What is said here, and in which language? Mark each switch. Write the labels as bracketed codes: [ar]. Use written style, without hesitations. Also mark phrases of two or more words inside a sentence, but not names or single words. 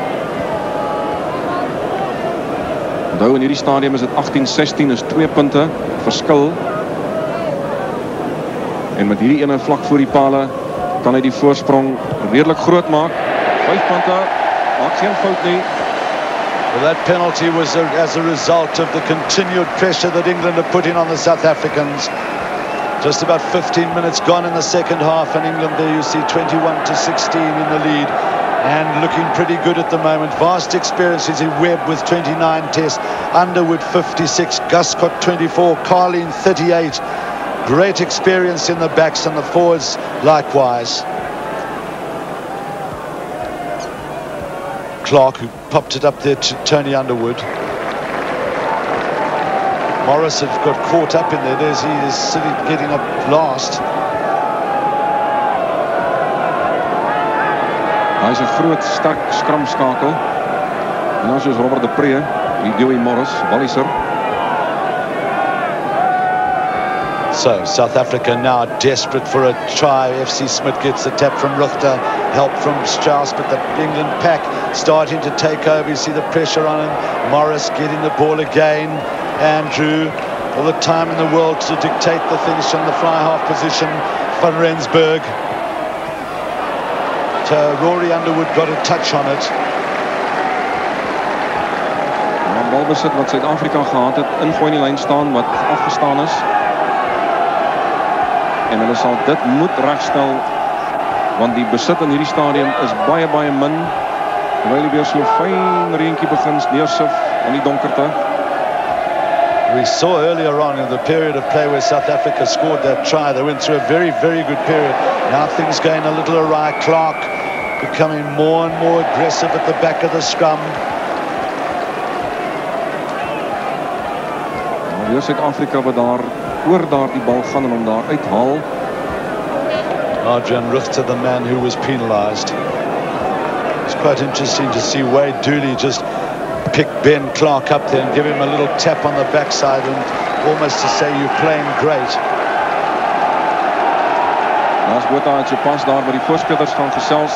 [af] Onthou, in hierdie stadium is dit 18-16, is 2 punte verskil. En met hierdie ene vlak voor die pale kan hy die voorsprong redelik groot maak. 5 punte, maak geen fout nie. [en] Well, that penalty was as a result of the continued pressure that England are putting on the South Africans. Just about 15 minutes gone in the second half, and England there you see 21-16 in the lead and looking pretty good at the moment. Vast experiences in Webb with 29 tests, Underwood 56, Guscott 24, Carleen 38. Great experience in the backs and the forwards likewise. Clark, who popped it up there to Tony Underwood. Morris had got caught up in there. He is sitting, getting up last. [af] Hy is 'n groot, sterk skramskakel. En dan soos Robert de Pre, die Dewey Morris, Walliser. [en] So South Africa now desperate for a try. FC Smith gets the tap from Ruchter, help from Strauss, but the England pack starting to take over. You see the pressure on him. Morris getting the ball again. Andrew, all the time in the world to dictate the things from the fly half position. Van Rensburg. Rory Underwood got a touch on it. [af] Balbesit wat Suid-Afrika gehad het, ingooi in die lyn staan wat afgestaan is. En hulle sal dit moet regstel, want die besit in hierdie stadium is baie, baie min. Terwyl die weer so fyn reentjie begin neersif in die donkerte. [en] We saw earlier on in the period of play where South Africa scored that try, they went through a very, very good period. Now things going a little awry. Clark becoming more and more aggressive at the back of the scrum. [af] Weer Suid-Afrika wat daar oor daar die bal gaan en hom daar uithaal. [en] Adrian Ruchter, the man who was penalised. It's quite interesting to see Wade Dooley just pick Ben Clark up there and give him a little tap on the backside and almost to say you're playing great. [af] Naas Botha het so pas daar by die voorspelers gaan gesels.